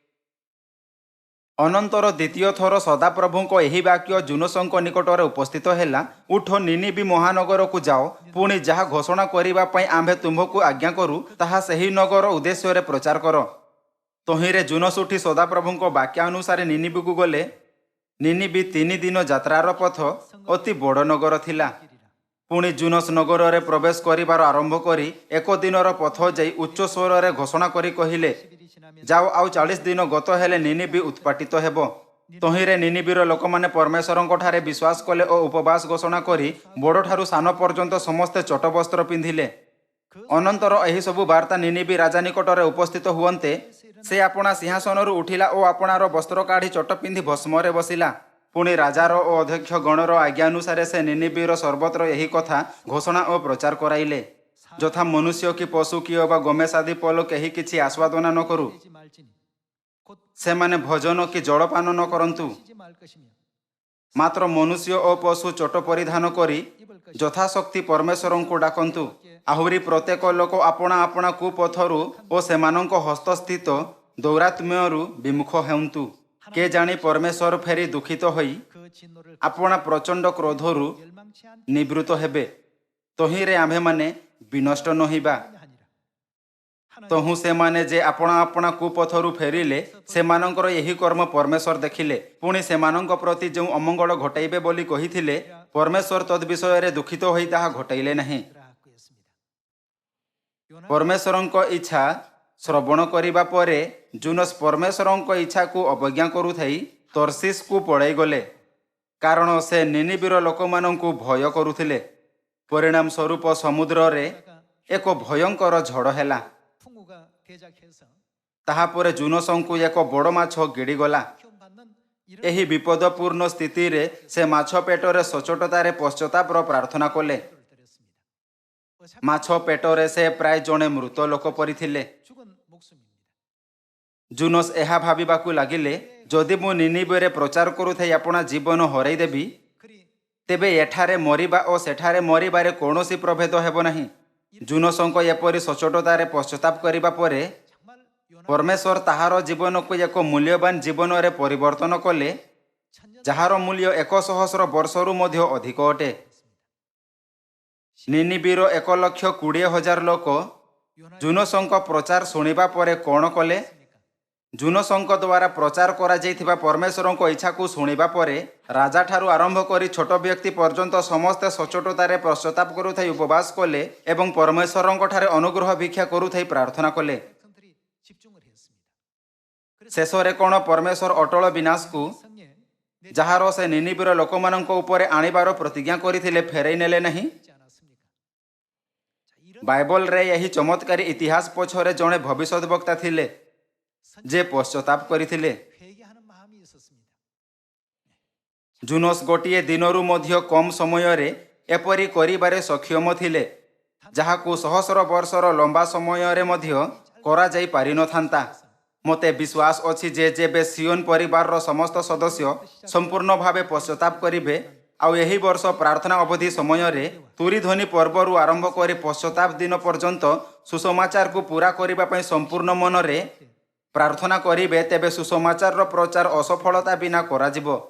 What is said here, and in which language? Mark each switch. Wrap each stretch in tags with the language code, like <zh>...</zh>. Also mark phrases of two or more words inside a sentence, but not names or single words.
<or>ଅନନ୍ତର ଦ୍ୱିତୀୟ ଥର ସଦାପ୍ରଭୁଙ୍କ ଏହି ବାକ୍ୟ ଜୁନସଙ୍କ ନିକଟରେ ଉପସ୍ଥିତ ହେଲା, ଉଠ, ନିନିବି ମହାନଗରକୁ ଯାଅ, ପୁଣି ଯାହା ଘୋଷଣା କରିବା ପାଇଁ ଆମ୍ଭେ ତୁମ୍ଭକୁ ଆଜ୍ଞା କରୁ ତାହା ସେହି ନଗର ଉଦ୍ଦେଶ୍ୟରେ ପ୍ରଚାର କର। ତହିଁରେ ଜୁନସ ଉଠି ସଦାପ୍ରଭୁଙ୍କ ବାକ୍ୟ ଅନୁସାରେ ନିନିବିକୁ ଗଲେ। ନିନିବି 3 ଦିନ ଯାତ୍ରାର ପଥ, ଅତି ବଡ଼ ନଗର ଥିଲା।</or> <ko>길이라.</ko> <or>ପୁଣି ଜୁନସ ନଗରରେ ପ୍ରବେଶ କରିବାର ଆରମ୍ଭ କରି 1 ଦିନର ପଥ ଯାଇ ଉଚ୍ଚ ସ୍ୱରରେ ଘୋଷଣା କରି କହିଲେ,</or> <ko>10일이 지나면</ko> <or>ଯାଅ, ଆଉ 40 ଦିନ ଗତ ହେଲେ ନିନିବି ଉତ୍ପାଟିତ ହେବ। ତହିଁରେ ନିନିବିର ଲୋକମାନେ ପରମେଶ୍ୱରଙ୍କଠାରେ ବିଶ୍ୱାସ କଲେ ଓ ଉପବାସ ଘୋଷଣା କରି ବଡ଼ଠାରୁ ସାନ ପର୍ଯ୍ୟନ୍ତ ସମସ୍ତେ ଚୋଟ ବସ୍ତ୍ର ପିନ୍ଧିଲେ। ଅନନ୍ତର ଏହି ସବୁ ବାର୍ତ୍ତା ନିନିବି ରାଜା ନିକଟରେ ଉପସ୍ଥିତ ହୁଅନ୍ତେ ସେ ଆପଣା ସିଂହାସନରୁ ଉଠିଲା ଓ ଆପଣାର ବସ୍ତ୍ର କାଢ଼ି ଚୋଟ ପିନ୍ଧି ଭସ୍ମରେ ବସିଲା। ପୁଣି ରାଜାର ଓ ଅଧ୍ୟକ୍ଷ ଗଣର ଆଜ୍ଞା ଅନୁସାରେ ସେ ନିନିବିର ସର୍ବତ୍ର ଏହି କଥା ଘୋଷଣା ଓ ପ୍ରଚାର କରାଇଲେ, ଯଥା ମନୁଷ୍ୟ କି ପଶୁ କି ଅବା ଗୋମେଶ ଆଦି ପଲ କେହି କିଛି ଆସ୍ୱାଦନା ନ କରୁ,</or> <ko>되지 말지니 곧</ko> <or>ସେମାନେ ଭୋଜନ କି ଜଳପାନ ନ କରନ୍ତୁ।</or> <ko>쉬지 말 것이며</ko> <or>ମାତ୍ର ମନୁଷ୍ୟ ଓ ପଶୁ ଚୋଟ ପରିଧାନ କରି</or> <ko>입을 것이</ko> <or>ଯଥାଶକ୍ତି ପରମେଶ୍ୱରଙ୍କୁ ଡାକନ୍ତୁ। ଆହୁରି ପ୍ରତ୍ୟେକ ଲୋକ ଆପଣା ଆପଣା କୁପଥରୁ ଓ ସେମାନଙ୍କ ହସ୍ତସ୍ଥିତ ଦୌରାତ୍ମ୍ୟରୁ ବିମୁଖ ହେଉନ୍ତୁ। କେ ଜାଣି ପରମେଶ୍ୱର ଫେରି ଦୁଃଖିତ ହୋଇ</or> <ko>그 진노를</ko> <or>ଆପଣା ପ୍ରଚଣ୍ଡ କ୍ରୋଧରୁ</or> <ko>멸망치 않게</ko> <or>ନିବୃତ୍ତ ହେବେ। ତହିଁରେ ଆମ୍ଭେମାନେ ବିନଷ୍ଟ ନ ହେବା।</or> <ko>하니라. 하나님</ko> <or>ତହୁଁ ସେମାନେ ଯେ ଆପଣା ଆପଣା କୁପଥରୁ ଫେରିଲେ, ସେମାନଙ୍କର ଏହି କର୍ମ ପରମେଶ୍ୱର ଦେଖିଲେ। ପୁଣି ସେମାନଙ୍କ ପ୍ରତି ଯେଉଁ ଅମଙ୍ଗଳ ଘଟାଇବେ ବୋଲି କହିଥିଲେ, ପରମେଶ୍ୱର ତଦ୍ ବିଷୟରେ ଦୁଃଖିତ ହୋଇ ତାହା ଘଟାଇଲେ ନାହିଁ।</or> <ko>그랬습니다. 요나</ko> <or>ପରମେଶ୍ୱରଙ୍କ ଇଚ୍ଛା ଶ୍ରବଣ କରିବା ପରେ ଜୁନସ ପରମେଶ୍ୱରଙ୍କ ଇଚ୍ଛାକୁ ଅବଜ୍ଞା କରୁଥାଇ ତର୍ସିସକୁ ପଳାଇଗଲେ, କାରଣ ସେ ନିନିବିର ଲୋକମାନଙ୍କୁ ଭୟ କରୁଥିଲେ। ପରିଣାମ ସ୍ୱରୂପ ସମୁଦ୍ରରେ ଏକ ଭୟଙ୍କର ଝଡ଼ ହେଲା।</or> <ko>풍우가 대작해서</ko> <or>ତାହାପରେ ଜୁନସଙ୍କୁ ଏକ ବଡ଼ ମାଛ ଗିଡ଼ିଗଲା।</or> <ko>받는 이런</ko> <or>ଏହି ବିପଦପୂର୍ଣ୍ଣ ସ୍ଥିତିରେ ସେ ମାଛ ପେଟରେ ସଚ୍ଚୋଟତାରେ ପଶ୍ଚାତାପର ପ୍ରାର୍ଥନା କଲେ।</or> <ko>기도를 드렸습니다. 어차피</ko> <or>ମାଛ ପେଟରେ ସେ ପ୍ରାୟ ଜଣେ ମୃତ ଲୋକ ପରି ଥିଲେ।</or> <ko>죽은 목숨입니다.</ko> <or>ଜୁନସ ଏହା ଭାବିବାକୁ ଲାଗିଲେ, ଯଦି ମୁଁ ନିନିବେରେ ପ୍ରଚାର କରୁଥାଇ ଆପଣା ଜୀବନ ହରାଇଦେବି,</or> <ko>그리</ko> <or>ତେବେ ଏଠାରେ ମରିବା ଓ ସେଠାରେ ମରିବାରେ କୌଣସି ପ୍ରଭେଦ ହେବ ନାହିଁ। ଜୁନସଙ୍କ ଏପରି ସଚ୍ଚୋଟତାରେ ପଶ୍ଚାତାପ କରିବା ପରେ</or> <ko>정말 요나</ko> <or>ପରମେଶ୍ୱର ତାହାର ଜୀବନକୁ ଏକ ମୂଲ୍ୟବାନ ଜୀବନରେ ପରିବର୍ତ୍ତନ କଲେ,</or> <ko>천년</ko> <or>ଯାହାର ମୂଲ୍ୟ 100 ବର୍ଷରୁ ମଧ୍ୟ ଅଧିକ ଅଟେ। ନିନିବିର 1,20,000 ଲୋକ ଜୁନୋସଙ୍କ ପ୍ରଚାର ଶୁଣିବା ପରେ କ'ଣ କଲେ? ଜୁନୋସଙ୍କ ଦ୍ୱାରା ପ୍ରଚାର କରାଯାଇଥିବା ପରମେଶ୍ୱରଙ୍କ ଇଚ୍ଛାକୁ ଶୁଣିବା ପରେ ରାଜାଠାରୁ ଆରମ୍ଭ କରି ଛୋଟ ବ୍ୟକ୍ତି ପର୍ଯ୍ୟନ୍ତ ସମସ୍ତେ ସଚ୍ଚୋଟତାରେ ପଶ୍ଚାତାପ କରୁଥାଇ ଉପବାସ କଲେ ଏବଂ ପରମେଶ୍ୱରଙ୍କଠାରେ ଅନୁଗ୍ରହ ଭିକ୍ଷା କରୁଥାଇ ପ୍ରାର୍ଥନା କଲେ।</or> <ko>백성들이 집중을 했습니다.</ko> <or>ଶେଷରେ କ'ଣ ପରମେଶ୍ୱର ଅଟଳ ବିନାଶକୁ</or> <ko>성에</ko> <or>ଯାହାର ସେ ନିନିବିର ଲୋକମାନଙ୍କ ଉପରେ ଆଣିବାର ପ୍ରତିଜ୍ଞା କରିଥିଲେ ଫେରାଇ ନେଲେ ନାହିଁ?</or> <ko>내지 않았습니까? 자, 이런</ko> <or>ବାଇବଲରେ ଏହି ଚମତ୍କାରୀ ଇତିହାସ ପଛରେ ଜଣେ ଭବିଷ୍ୟତ ବକ୍ତା ଥିଲେ ଯେ ପଶ୍ଚାତାପ କରିଥିଲେ।</or> <ko>회개하는 마음이 있었습니다.</ko> <or>ଜୁନୋସ ଗୋଟିଏ ଦିନରୁ ମଧ୍ୟ କମ୍ ସମୟରେ ଏପରି କରିବାରେ ସକ୍ଷମ ଥିଲେ ଯାହାକୁ ସହସ୍ର ବର୍ଷର ଲମ୍ବା ସମୟରେ ମଧ୍ୟ କରାଯାଇ ପାରିନଥାନ୍ତା। ମୋତେ ବିଶ୍ୱାସ ଅଛି ଯେ ଯେବେ ସିଓନ ପରିବାରର ସମସ୍ତ ସଦସ୍ୟ ସମ୍ପୂର୍ଣ୍ଣ ଭାବେ ପଶ୍ଚାତାପ କରିବେ ଆଉ ଏହି ବର୍ଷ ପ୍ରାର୍ଥନା ଅବଧି ସମୟରେ ତୁରିଧ୍ୱନି ପର୍ବରୁ ଆରମ୍ଭ କରି ପଶ୍ଚାତାପ ଦିନ ପର୍ଯ୍ୟନ୍ତ ସୁସମାଚାରକୁ ପୂରା କରିବା ପାଇଁ ସମ୍ପୂର୍ଣ୍ଣ ମନରେ ପ୍ରାର୍ଥନା କରିବେ ତେବେ ସୁସମାଚାରର ପ୍ରଚାର ଅସଫଳତା ବିନା କରାଯିବ।</or>